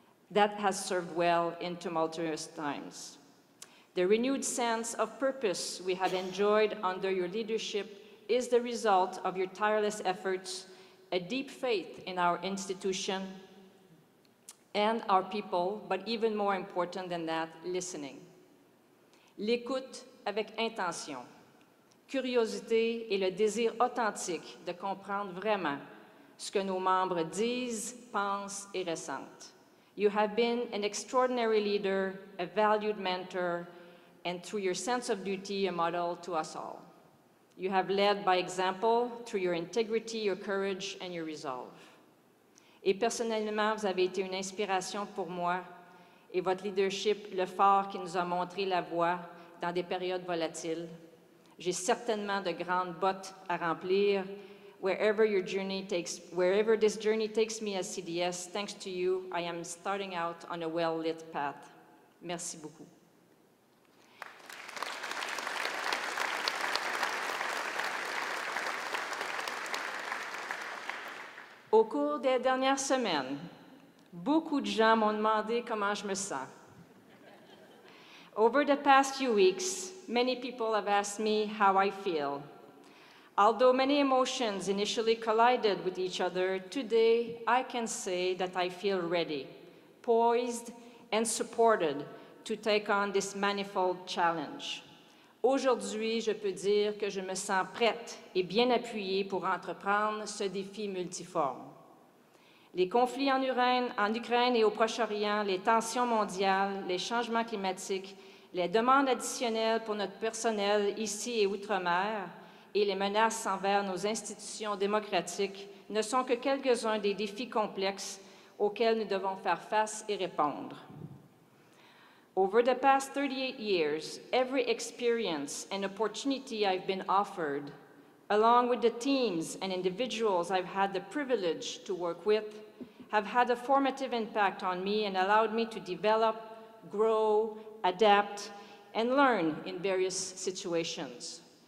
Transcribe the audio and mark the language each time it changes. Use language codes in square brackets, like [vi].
[en] That has served well in tumultuous times. The renewed sense of purpose we have enjoyed under your leadership is the result of your tireless efforts, a deep faith in our institution, and our people, but even more important than that, listening. [fr] L'écoute avec intention, curiosité et le désir authentique de comprendre vraiment ce que nos membres disent, pensent et ressentent. [en] You have been an extraordinary leader, a valued mentor, and through your sense of duty, a model to us all. You have led by example through your integrity, your courage, and your resolve. [fr] Et personnellement, vous avez été une inspiration pour moi et votre leadership, le phare qui nous a montré la voie dans des périodes volatiles. J'ai certainement de grandes bottes à remplir. [en] Wherever this journey takes me as CDS, thanks to you, I am starting out on a well-lit path. [fr] Merci beaucoup. Au cours des dernières semaines, beaucoup de gens m'ont demandé comment je me sens. [en] Over the past few weeks, many people have asked me how I feel. Although many emotions initially collided with each other, today I can say that I feel ready, poised, and supported to take on this manifold challenge. [fr] Aujourd'hui, je peux dire que je me sens prête et bien appuyée pour entreprendre ce défi multiforme. Les conflits en Ukraine et au Proche-Orient, les tensions mondiales, les changements climatiques, les demandes additionnelles pour notre personnel ici et outre-mer et les menaces envers nos institutions démocratiques ne sont que quelques-uns des défis complexes auxquels nous devons faire face et répondre. [en] Over the past 38 years, every experience and opportunity I've been offered, along with the teams and individuals I've had the privilege to work with, have had a formative impact on me and allowed me to develop, grow, adapt, and learn in various situations.